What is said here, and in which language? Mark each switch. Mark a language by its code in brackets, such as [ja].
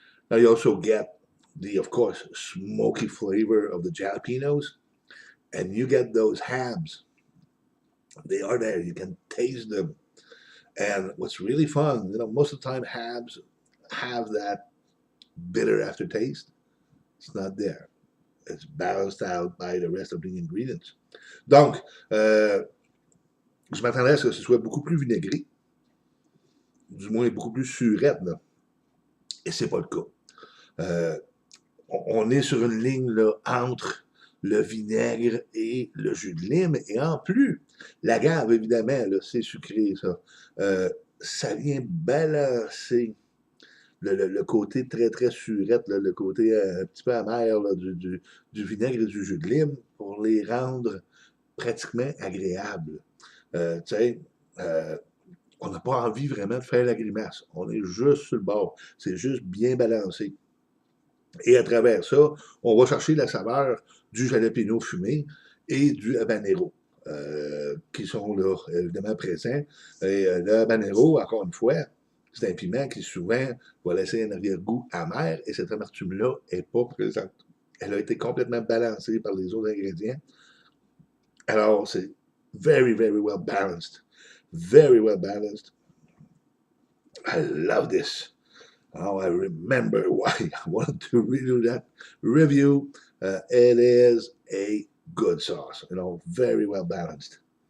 [en] Now you also get the, of course, smoky flavor of the jalapenos, and you get those habs. They are there. You can taste them. And what's really fun, most of the time habs have that bitter aftertaste. It's not there. It's balanced out by the rest of the ingredients. [fr] Donc, je m'attendais à ce que ce soit beaucoup plus vinaigré, du moins beaucoup plus surette, là. Et c'est pas le cas. On est sur une ligne là, entre le vinaigre et le jus de lime. Et en plus, l'agave, évidemment, c'est sucré, ça. Ça vient balancer le côté très, très surette, là, le côté un petit peu amer là, du vinaigre et du jus de lime pour les rendre pratiquement agréables. Tu sais, on n'a pas envie vraiment de faire la grimace. On est juste sur le bord. C'est juste bien balancé. Et à travers ça, on va chercher la saveur du jalapeno fumé et du habanero, qui sont là, évidemment, présents. Et le habanero, encore une fois, c'est un piment qui souvent va laisser un arrière-goût amer, et cette amertume-là n'est pas présente. Elle a été complètement balancée par les autres ingrédients. Alors, c'est [en] very, very well balanced. Very well balanced. I love this. Oh, I remember why I wanted to redo that review. It is a good sauce, very well balanced.